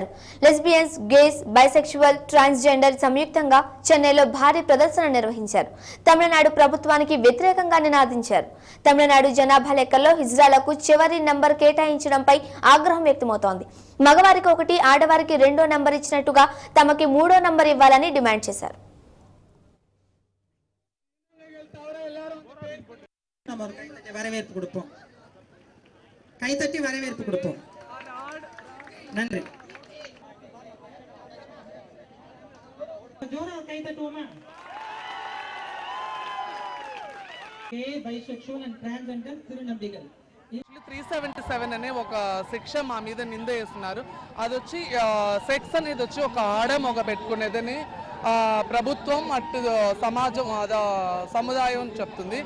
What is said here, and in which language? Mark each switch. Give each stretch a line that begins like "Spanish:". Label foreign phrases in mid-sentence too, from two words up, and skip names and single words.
English: lesbians, gays, bisexual, transgender
Telugu: సంయుక్తంగా చెన్నైలో భారీ ప్రదర్శన నిర్వహించారు. తమిళనాడు ప్రభుత్వానికి వ్యతిరేకంగా నినాదించారు. తమిళనాడు జనాభా లెక్కల్లో హిజ్రాలకు చివరి నంబర్ కేటాయించడంపై ఆగ్రహం వ్యక్తమవుతోంది. మగవారికి 1, ఆడవారికి 2 నంబర్ ఇచ్చినట్టుగా తమకి 3వ నంబర్ ఇవ్వాలని డిమాండ్ చేశారు.
Tamil: வரவேற்பு கொடுப்போம். கைதட்டி வரவேற்பு கொடுப்போம். நன்றி. ஜோரா கைதட்டுவோமா?
English: K bisexual and transgender తిరునంబిగల్
Telugu: 377 అనే ఒక శిక్ష మా మీద నింద వేస్తున్నారు. అది వచ్చి సెక్స్ అనేది వచ్చి ఒక ఆడ మగ పెట్టుకునేదని ప్రభుత్వం అటు సమాజం సముదాయం చెప్తుంది.